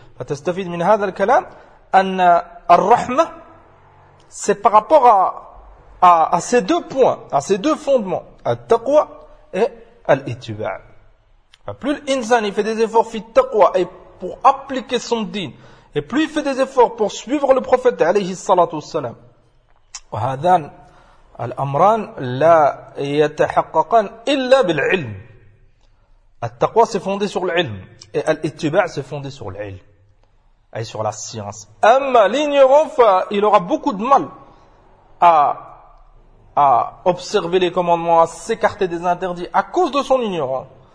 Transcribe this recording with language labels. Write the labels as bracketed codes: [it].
[ar] فَتَسْتَفِيد مِنْ هَذَا الْكَلَامِ أَنَّ الرَّحْمَةِ [fr] c'est par rapport à ces deux points, à ces deux fondements, التَّقْوَى et الْإِتِبَعَ. Plus l'insan fait des efforts fi التَّقْوَى et pour appliquer son dîn, et plus il fait des efforts pour suivre le prophète عليه الصلاة والسلام. [ar] وَهَذَان الأمران لا يتحققان إلا بالعلم. [fr] التقوى c'est fondé sur العلم et الاتباع c'est fondé sur العلم et sur la science. أما l'ignorant il aura beaucoup de mal à observer les commandements, à s'écarter des interdits à cause de son ignorant.